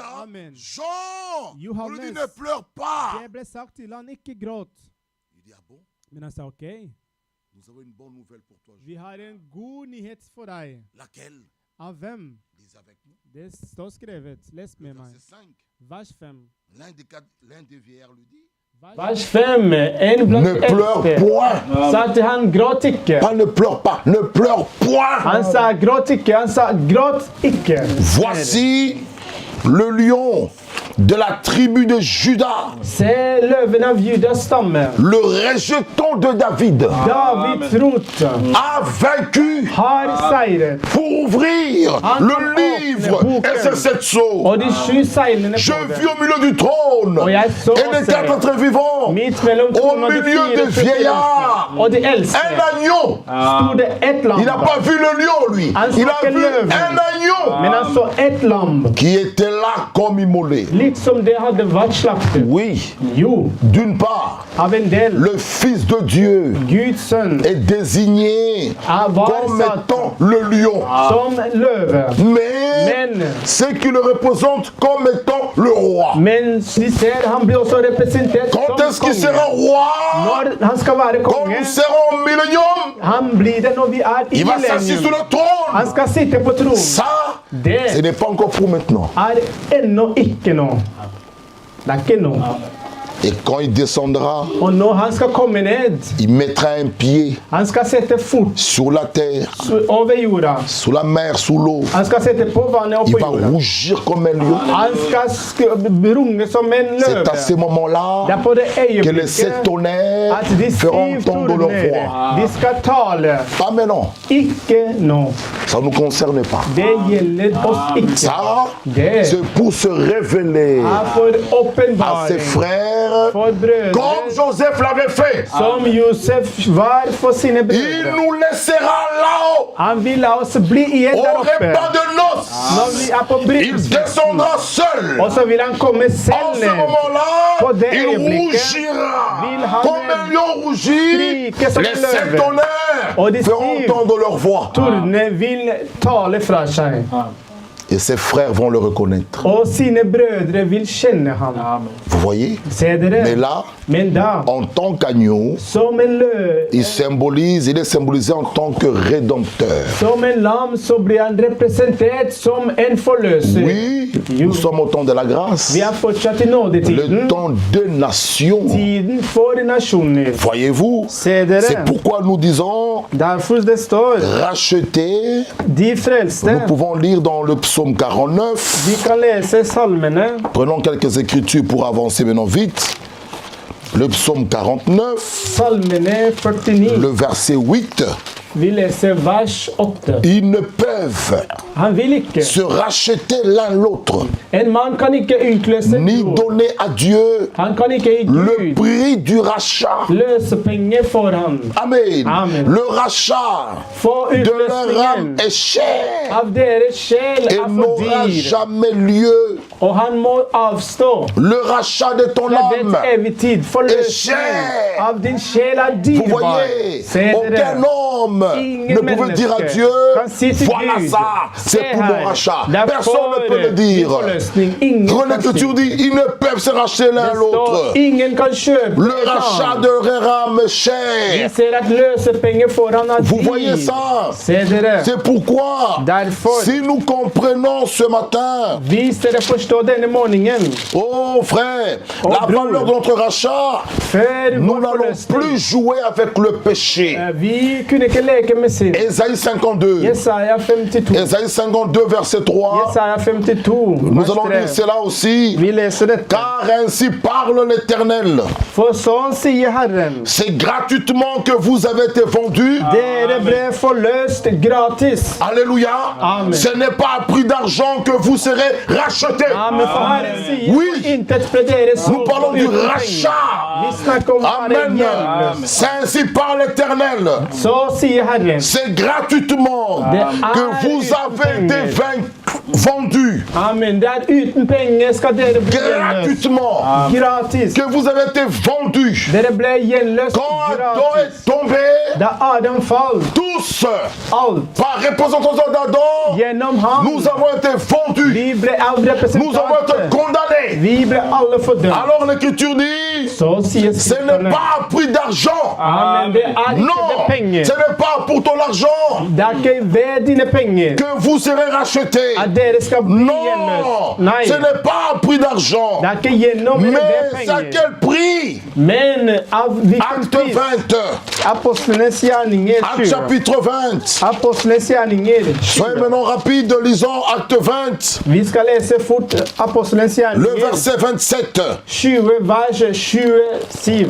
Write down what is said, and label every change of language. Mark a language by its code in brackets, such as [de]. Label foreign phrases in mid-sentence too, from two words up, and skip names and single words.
[fr] Amen. Jean, on lui [no] Johannes. [fr] dit ne pleure pas. [no] Det ble sagt til han, ikke gråt. [fr] Il dit, ah bon? [no] Men han sa ok, [fr] Nous avons une bonne nouvelle pour toi, Jean. [no] vi har en god nyhet for deg. [fr] Laquelle? [no] Av hvem? [fr] Lisez avec nous. [no] Det står skrevet. [fr] Les Le [no] med meg. [fr] verset 5. [no] Vers 5. [fr] L'un des vieillards lui dit, [no] Vers 5. En blant [fr] ne pleure [no] eldste [fr] point. [no] sa til han, gråt ikke. [fr] Pas ne pleure pas, ne pleure point. [no] Han sa, gråt ikke. Han sa, gråt ikke. [fr] Voici le lion de la tribu de Juda, [no] Se løven av Judas stamme. [fr] le rejeton de David, [no] Davids rot [fr] a vaincu [no] har seiret. [fr] pour ouvrir le livre et ses 7 sceaux. [no] Og de 7 seilene [fr] Je [no] på [fr] vis [no] det. [fr] au milieu du trône [no] Og jeg så [fr] et les 4 êtres vivants, [no] midt mellom [fr] au [no] tronen og de [fr] milieu [no] 4 [fr] des vieillards, [no] og de eldste [fr] un agneau. [no] sto det ett lam. [fr] Il n'a pas vu le lion, lui. Il a vu un agneau [no] Men han så ett lam, [fr] qui était là comme immolé. [no] liksom det hadde vært slaktet. [fr] Oui, [no] Jo, [fr] d'une part, [no] av en del. [fr] le Fils de Dieu [no] Guds sønn [fr] est désigné [no] var [fr] comme [no] satt [fr] étant le lion. [no] som løve. [fr] Mais [no] Men, [fr] ceux qui le représentent comme étant le roi. [no] men de ser han blir også representert [fr] Quand est-ce [no] som [fr] qu'il sera [no] konge. [fr] roi? [no] Når han skal være [fr] Quand [no] konge, [fr] nous serons au millénium, [no] han blir det når vi er i [fr] il va s'asseoir sur [no] millennium. [fr] le trône. [no] Han skal sitte på tronen. [fr] Ça, ce [no] Det [fr] n'est pas encore pour maintenant. [no] er ennå ikke nå. Det er ikke nå. [fr] Et quand il descendra, [no] Og når han skal komme ned, [fr] il mettra un pied [no] han skal sette fot [fr] sur la terre, [no] over jorda. [fr] sous la mer, sous l'eau. [no] Han skal sette på vannet og [fr] Il [no] på [fr] va [no] jorda. [fr] rougir comme un lion. [no] Han skal runge som en [fr] C'est à [no] løve. [fr] ce moment-là [no] Det er på det [fr] que les 7 [no] øyeblikket [fr] tonnerres [no] at de [fr] feront [no] 7 [fr] entendre leur voix. [no] torner, de skal tale. [fr] Pas maintenant. [no] Ikke nå. [fr] Ça ne nous concerne pas. [no] Det gjelder oss ikke. [fr] Ça, [no] Det [fr] c'est pour se révéler [no] er for [fr] à ses [no] åpenbaring [fr] frères, [no] for brødre, [fr] comme Joseph l'avait fait. [no] som Josef var for sine [fr] Il [no] brødre. [fr] nous laissera là-haut, [no] Han vil la oss bli igjen [fr] au [no] der oppe. [fr] repas de noces. [no] Når vi er på [fr] Il [no] bryllupsfesten. [fr] descendra seul. [no] Og så vil han komme [fr] En [no] selv [fr] ce [no] ned. [fr] moment-là, [no] På det [fr] il [no] øyeblikket [fr] rougira. [no] vil han [fr] Comme un lion rougit, [no] skrike som [fr] les [no] en [fr] 7 [no] løve. [fr] tonnerres [no] Og de [fr] feront [no] 7 [fr] entendre leur voix. [no] tornene vil tale fra seg. [fr] Et ses frères vont le reconnaître. [no] Og sine brødre vil kjenne ham. [fr] Vous voyez? [no] Se [fr] Mais [no] dere? [fr] là, [no] Men da, [fr] en tant qu'agneau, [no] som en løv, [fr] il est symbolisé en tant que rédempteur. [no] som en lam, så blir han representert som en forløser. [fr] Oui, nous sommes au temps de la grâce, [no] Vi er fortsatt i [fr] le [no] nådetiden. [fr] temps de nations. [no] Tiden for nasjoner. [fr] Voyez-vous? [no] Se [fr] C'est [no] dere? [fr] pourquoi nous disons [no] Derfor det står, [fr] racheter. [no] de frelste. [fr] Nous pouvons lire dans le psaume 49. [no] Vi kan lese salmene. [fr] Prenons quelques écritures pour avancer maintenant vite. Le psaume 49, [no] Salmene 49. [fr] le verset 8. [no] Vi leser vers 8. [fr] Ils ne peuvent [no] Han vil ikke. [fr] se racheter l'un l'autre, [no] En mann kan ikke utløse [fr] ni [no] jord. [fr] donner à Dieu [no] Han kan ikke gi [fr] le [no] Gud [fr] prix du rachat. [no] løsepenger for han. [fr] Amen. [no] Amen. [fr] Le rachat [no] For [fr] de leur âme [no] utløsningen [fr] est cher [no] av deres sjel [fr] et [no] er for [fr] n'aura [no] dyr. [fr] jamais lieu. [no] Og han må avstå [fr] Le rachat de ton [no] fra [fr] âme. [no] dets evig tid. Forløsningen [fr] cher. [no] av din sjel er [fr] Vous [no] dyrebar. [fr] voyez, [no] Se [fr] aucun [no] dere. [fr] homme [no] Ingen [fr] ne pouvait dire à [no] menneske [fr] Dieu, [no] kan si til [fr] voilà [no] Gud, [fr] ça, c'est [no] se [fr] pour mon [no] her, [fr] rachat. [no] det er [fr] Personne [no] for [fr] ne peut le [no] din [fr] dire. [no] forløsning. Ingen [fr] Quand [no] kan si. [fr] l'Écriture dit, ils ne peuvent se racheter l'un [no] Det [fr] l'autre. [no] står, ingen kan kjøpe [fr] Le [no] en [fr] rachat [no] annen. [fr] de leur âme est [no] Vi [fr] cher. [no] ser at løsepenger for han er [fr] Vous voyez [no] dyr. [fr] ça? [no] Se dere. [fr] C'est pourquoi, [no] Derfor, [fr] si nous comprenons ce matin, [no] hvis dere forstår denne morgenen, [fr] oh frère, [no] Oh, [fr] la [no] bror. [fr] valeur de notre rachat, [no] før [fr] nous [no] vår [fr] n'allons [no] forløsning, [fr] plus jouer avec le péché. [no] vi kunne ikke leker med synd. [fr] Ésaïe 52. [no] Jesaja 52. [fr] Ésaïe 52, verset 3. [no] Jesaja 52. [fr] Nous [no] vers [fr] allons [no] 3. [fr] lire cela aussi. [no] Vi leser dette. [fr] Car ainsi parle l'Éternel. [no] For sånn sier Herren. [fr] C'est gratuitement que vous avez été vendus. [no] Dere ble forløst gratis. [fr] Alléluia. [no] Amen. [fr] Ce n'est pas à prix d'argent que vous serez rachetés. [no] Amen. For Herren sier [fr] Oui. [no] for intet ble dere [fr] Nous [no] solgt [fr] parlons [no] for [fr] du [no] uten penger. [fr] rachat. [no] Vi snakker om å være [fr] Amen. [no] gjeldløs. [fr] C'est ainsi par l'Éternel. [no] Så sier Herren. [fr] C'est gratuitement que vous avez été vendus. [no] Amen. Det uten penger skal dere bli gjenløst. [fr] Gratuitement. [no] Gratis. [fr] Que vous avez été vendus. [no] Dere ble gjenløst [fr] Quand Adam [no] gratis. [fr] est tombé, [no] Da Adam falt, [fr] tous, [no] alt [fr] par représentation d'Adam, [no] gjennom ham, [fr] nous avons été vendus. [no] vi ble av [fr] Nous avons été [no] representanter. [fr] condamnés. [no] Vi ble alle fordømt. [fr] Alors l'Écriture dit, [no] Så sier [fr] ce n'est [no] skriftene. [fr] pas à prix d'argent. [no] Amen. Det ikke [fr] Non, [no] ved penger. [fr] ce n'est pas pour ton argent [no] Det ikke ved dine penger [fr] que vous serez rachetés. [no] at dere skal bli [fr] Non, [no] gjenløst. Nei, [fr] ce n'est pas à prix d'argent. [no] det ikke gjennom eller ved [fr] Mais à [no] penger. [fr] quel prix? [no] Men av hvilken [fr] Acte [no] pris? [fr] 20. [no] Apostlenes gjerninger [fr] Acte [no] 20. [fr] chapitre 20. [no] Apostlenes gjerninger [fr] Soyez [no] 20. [fr] maintenant rapide, lisons Acte 20, [no] Vi skal lese fort Apostlenes [fr] le [no] gjerninger [fr] verset 27. [no] 20, vers 27.